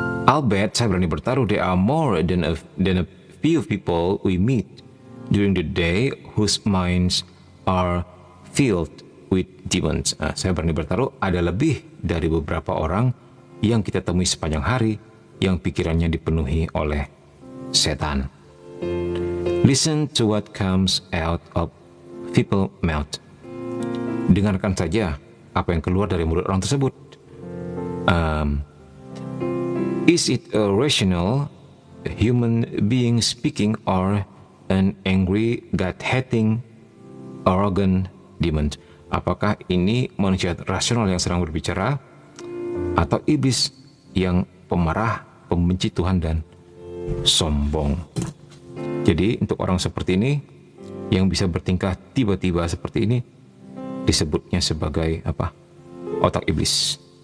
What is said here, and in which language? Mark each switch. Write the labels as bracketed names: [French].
[English] I'll bet, [Indonesian] saya berani bertaruh, [English] there are more than a few people we meet during the day whose minds are filled with demons. [Indonesian] Nah, saya berani bertaruh ada lebih dari beberapa orang yang kita temui sepanjang hari yang pikirannya dipenuhi oleh setan. [English] Listen to what comes out of people's mouth. [Indonesian] Dengarkan saja apa yang keluar dari mulut orang tersebut. [English] Is it a rational human being speaking or an angry, God-hating, arrogant demon? [Indonesian] Apakah ini manusia rasional yang sedang berbicara atau iblis yang pemarah, pembenci Tuhan dan sombong? Jadi untuk orang seperti ini yang bisa bertingkah tiba-tiba seperti ini disebutnya sebagai apa? Otak iblis.